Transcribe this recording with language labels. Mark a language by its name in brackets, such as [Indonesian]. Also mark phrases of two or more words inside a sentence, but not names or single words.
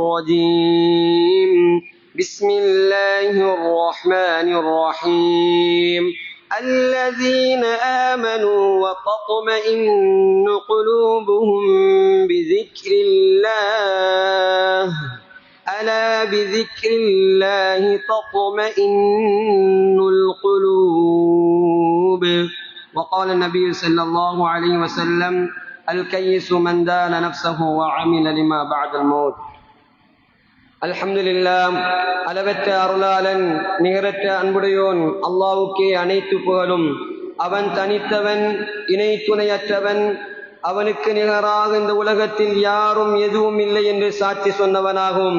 [Arabic] الرجيم بسم الله الرحمن الرحيم الذين آمنوا وتطمئن قلوبهم بذكر الله ألا بذكر الله تطمئن القلوب وقال النبي صلى الله عليه وسلم الكيس من دان نفسه وعمل لما بعد الموت. [Tamil] அல்ஹம்துலில்லாஹ். அளவற்ற அருளாளன் நிகரற்ற அன்புடையோன் அல்லாஹ்வுக்கே அனைத்து புகழும். அவன் தனித்தவன், இணை துணையற்றவன். அவனுக்கு நிகராக இந்த உலகத்தில் யாரும் எதுவும் இல்லை என்று சாட்சி சொன்னவனாகும்.